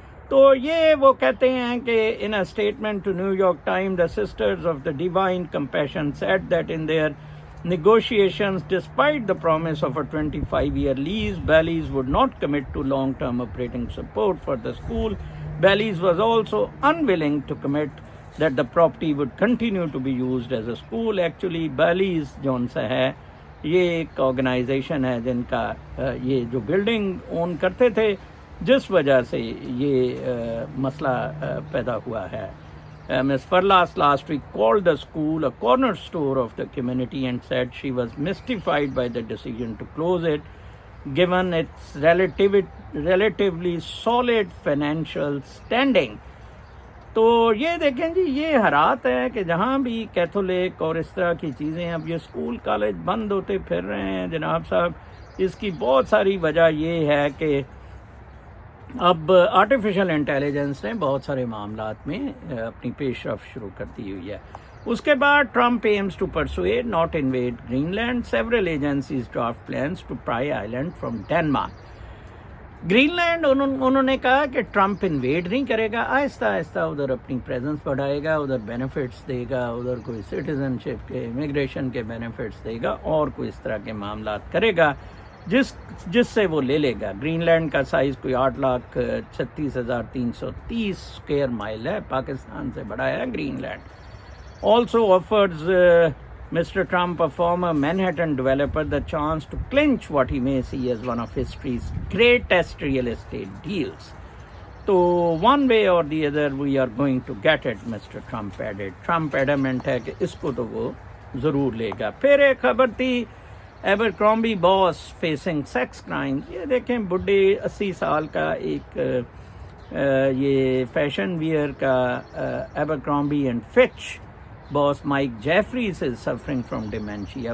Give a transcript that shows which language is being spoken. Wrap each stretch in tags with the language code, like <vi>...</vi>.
<ur>تو یہ وہ کہتے ہیں کہ</ur> <en>in a statement to New York Times, the Sisters of the Divine Compassion said that in their negotiations, despite the promise of a 25-year lease, Bally's would not commit to long-term operating support for the school. Bally's was also unwilling to commit that the property would continue to be used as a school.</en> <ur>Actually, Bally's جون سا ہے یہ ایک organization ہے جن کا یہ جو building اون کرتے تھے جس وجہ سے یہ مسئلہ پیدا ہوا ہے.</ur> <en>Ms. Farlas last week called the school a cornerstone of the community and said she was mystified by the decision to close it, given its relatively solid financial standing.</en> <ur>تو یہ دیکھیں جی یہ حالات ہے کہ جہاں بھی کیتھولک اور اس طرح کی چیزیں اب یہ اسکول کالج بند ہوتے پھر رہے ہیں جناب صاحب. اس کی بہت ساری وجہ یہ ہے کہ اب آرٹیفیشل انٹیلیجنس نے بہت سارے معاملات میں اپنی پیش رفت شروع کر دی ہوئی ہے. اس کے بعد</ur> <en>Trump aims to persuade not invade Greenland. Several agencies draft plans to pry island from Denmark.</en> <ur>Green land انہوں نے کہا کہ ٹرمپ انویڈ نہیں کرے گا, آہستہ آہستہ ادھر اپنی پریزنس بڑھائے گا, ادھر بینیفٹس دے گا, ادھر کوئی سٹیزن شپ کے امیگریشن کے بینیفٹس دے گا اور کوئی اس طرح کے معاملات کرے گا جس سے وہ لے لے گا. گرین لینڈ کا سائز کوئی 8,36,330 اسکوائر مائل ہے, پاکستان سے بڑا ہے green land.</ur> <en>Also offers Mr. Trump, a former Manhattan developer, the chance to clinch what he may see as one of history's greatest real estate deals. So one way or the other we are going to get it, Mr. Trump added.</en> <ur>Trump adamant ہے کہ اس کو تو وہ ضرور لے گا. پھر ایک خبر تھی</ur> <en>Abercrombie boss facing sex crimes.</en> <ur>یہ دیکھیں بڈھے 80 سال کا ایک یہ فیشن ویئر کا ایبرکرامبی and Fitch boss mic Jeffreys</ur> <en>Is suffering from dementia.</en>